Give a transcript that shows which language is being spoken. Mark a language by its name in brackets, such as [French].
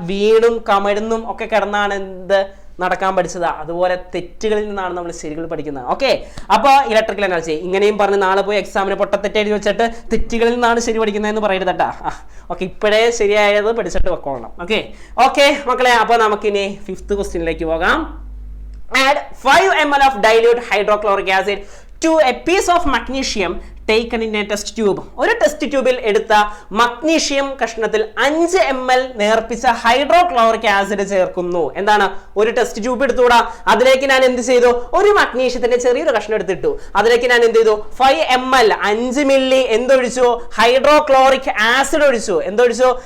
[Malayalam] വീണും കമഴ്ന്നും ഒക്കെ കിടന്നാണ് എന്ത് നടക്കാൻ പഠിച്ചത്. അതുപോലെ തെറ്റുകളിൽ നിന്നാണ് നമ്മൾ ശരികൾ പഠിക്കുന്നത്. ഓക്കെ, അപ്പൊ ഇലക്ട്രിക്കൽ എനർജി ഇങ്ങനെയും പറഞ്ഞ് നാളെ പോയി എക്സാമിന് പൊട്ടത്തെറ്റ് എഴുതി വെച്ചിട്ട് തെറ്റുകളിൽ നിന്നാണ് ശരി പഠിക്കുന്നതെന്ന് പറയരുതട്ടാ. ഓക്കെ, ഇപ്പോഴേ ശരിയായത് പഠിച്ചിട്ട് വെക്കോളണം. ഓക്കെ മക്കളെ, അപ്പൊ നമുക്കിനി 5th ക്വസ്റ്റ്യനിലേക്ക് പോകാം. [English] Add 5 ml of dilute hydrochloric acid to a piece of magnesium taken in a test tube. [Malayalam] ഒരു ടെസ്റ്റ് ട്യൂബിൽ എടുത്ത മഗ്നീഷ്യം കഷ്ണത്തിൽ 5 ml നേർപ്പിച്ച ഹൈഡ്രോക്ലോറിക് ആസിഡ് ചേർക്കുന്നു. എന്താണ്? ഒരു ടെസ്റ്റ് ട്യൂബ് എടുത്തുകൂടാ, അതിലേക്ക് ഞാൻ എന്ത് ചെയ്തു? ഒരു മഗ്നീഷ്യത്തിന്റെ ചെറിയൊരു കഷ്ണം എടുത്തിട്ടു. അതിലേക്ക് ഞാൻ എന്ത് ചെയ്തു? 5 ml 5 മില്ലി എന്തൊഴിച്ചു? ഹൈഡ്രോക്ലോറിക് ആസിഡ് ഒഴിച്ചു. എന്തൊഴിച്ചു?